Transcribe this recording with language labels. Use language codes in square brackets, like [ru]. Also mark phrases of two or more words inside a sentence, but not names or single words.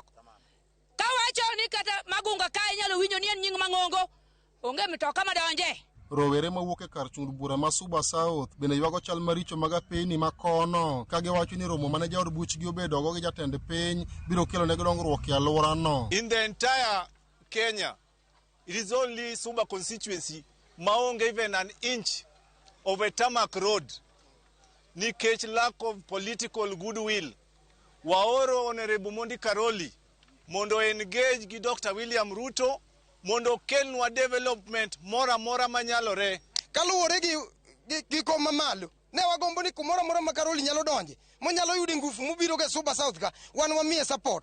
[luo] Kawacho ni kata Magunga ka inyalo winjo ni en nying mang'ongo onge mitoka madonje. Rowere mawuok e kar chung bura ma Suba South bende ywago chal maricho mag apeyni makono ka giwacho ni romo mane jaod buchgi obedogo gi jatend piny biro kelo ne dongruok e alworano. [en] In the entire Kenya, it is only Suba constituency maonge even an inch of a tarmac road nikech lack of political goodwill. [luo] Waoro Honorable Mondi Karoli mondo engage gi Dr. William Ruto mondo kelnwa development mora manyalore. Kaluwore gi koma malo ne wagombo ni kumora ma Karoli nyalo donje monyalo yudi ngufu mubiro ge Suba South ka wan wamiye support.